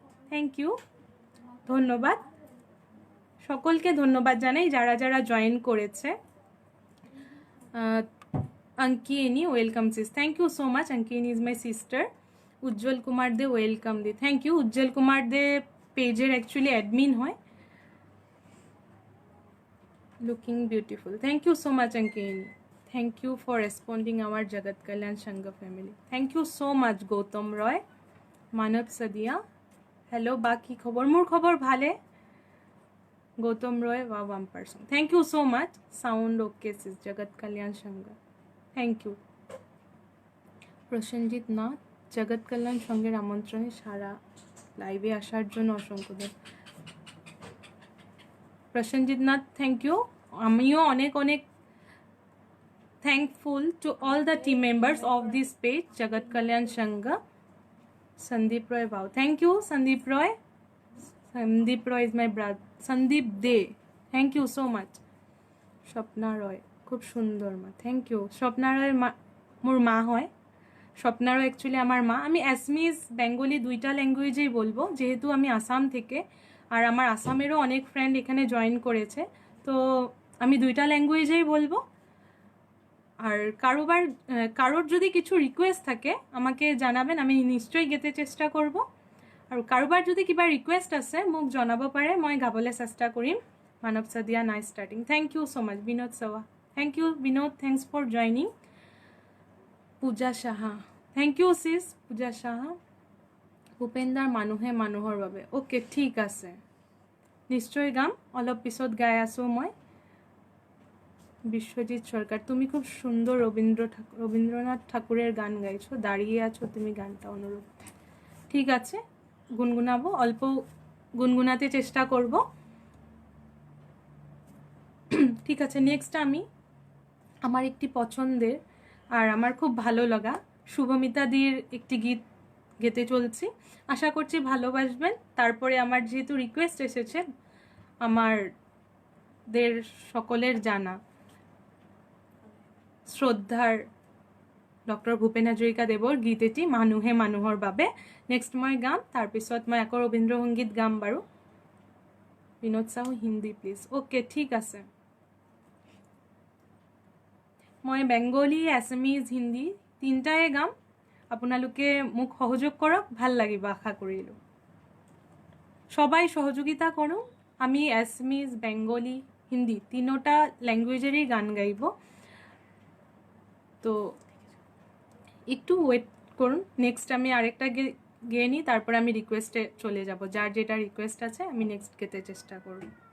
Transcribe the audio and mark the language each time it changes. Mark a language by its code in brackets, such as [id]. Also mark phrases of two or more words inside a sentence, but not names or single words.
[en] Thank you, [bn] ধন্যবাদ সকলকে, ধন্যবাদ জানাই যারা যারা জয়েন করেছে। [en] Ankini, welcome sis. Thank you so much. Ankini is my sister. [as] Ujjwal Kumar de welcome di. [en] Thank you. [as] Ujjwal Kumar de [en] page actually admin [as] hoy. [en] Looking beautiful. Thank you so much Ankini. Thank you for responding our Jagat Kalyan Sangha family. Thank you so much Gautam Roy. Manav Sadia. [as] Hello baki khobor mur khobor bhale. [en] Gautam Roy wow 1%. Thank you so much. Sound okay sis Jagat Kalyan Sangha. Thank you. [bn] প্রসেনজিৎ নাথ, জগৎ কল্যাণ সংঘের আমন্ত্রণে সারা লাইভে আসার জন্য অসংখ্য ধন্যবাদ। [en] প্রসেনজিৎ নাথ Thank you. [bn] আমিও অনেক অনেক [en] thankful to all the team members of this page Jagat Kalyan Sangha. Sandeep Roy wow, thank you Sandeep Roy. Sandeep Roy is my brother. Sandeep De, thank you so much. [bn] স্বপ্না রয় খুব সুন্দর মা, [en] Thank you. [bn] স্বপ্না রয় [as] মোর মা হয়, [bn] স্বপ্না রয় অ্যাকচুয়ালি আমার মা। আমি অ্যাসমিজ বেঙ্গলি দুইটা ল্যাঙ্গুয়েজেই বলবো যেহেতু আমি আসাম থেকে, আর আমার আসামেরও অনেক ফ্রেন্ড এখানে জয়েন করেছে, তো আমি দুইটা ল্যাঙ্গুয়েজেই বলবো। আর কারোর যদি কিছু রিকোয়েস্ট থাকে আমাকে জানাবেন, আমি নিশ্চয়ই গেতে চেষ্টা করব। [as] আর কাৰোবাৰ যদি কিবা ৰিকুৱেষ্ট আছে মোক জনাব পাৰে, মই গাবলৈ চেষ্টা কৰিম। [en] Manav Sadia nice starting, thank you so much. Binod Chawa, thank you Binod, thanks for joining. Puja Saha, thank you sis Puja Saha. [as] ভূপেন্দাৰ মানুহে মানুহৰ বাবে, অ'কে ঠিক আছে, নিশ্চয় গাম, অলপ পিছত গাই আছোঁ মই। [bn] বিশ্বজিৎ সরকার, তুমি খুব সুন্দর রবীন্দ্রনাথ ঠাকুরের গান গাইছো, দাঁড়িয়ে আছো তুমি গানটা অনুরোধ। ঠিক আছে, গুনগুনাবো, অল্প গুনগুনাতে চেষ্টা করব। ঠিক আছে, নেক্সট আমি আমার একটি পছন্দের আর আমার খুব ভালো লাগা শুভমিতা দির একটি গীত গেতে চলছি, আশা করছি ভালোবাসবেন। তারপরে আমার যেহেতু রিকোয়েস্ট এসেছে আমাদের সকলের জানা [as] শ্ৰদ্ধাৰ ডক্টৰ ভূপেন হাজৰিকা দেৱৰ গীত এটি মানুহে মানুহৰ বাবে নেক্সট মই গাম, তাৰপিছত মই আকৌ ৰবীন্দ্ৰ সংগীত গাম বাৰু। বিনোদ চাহু হিন্দী প্লিজ, অ'কে ঠিক আছে। মই বেংগলী, আছামিজ, হিন্দী তিনিটাই গাম, আপোনালোকে মোক সহযোগ কৰক, ভাল লাগিব আশা কৰিলোঁ। [bn] সবাই সহযোগিতা করুন, আমি আছামিজ, বেংগলী, হিন্দি তিনোটা ল্যাঙ্গুয়েজেরই গান গাইব, তো একটু ওয়েট করুন। নেক্সট আমি আরেকটা গেয়ে নিই, তারপরে আমি রিকোয়েস্টে চলে যাব, যার যেটা রিকোয়েস্ট আছে আমি নেক্সট গেতে চেষ্টা করব।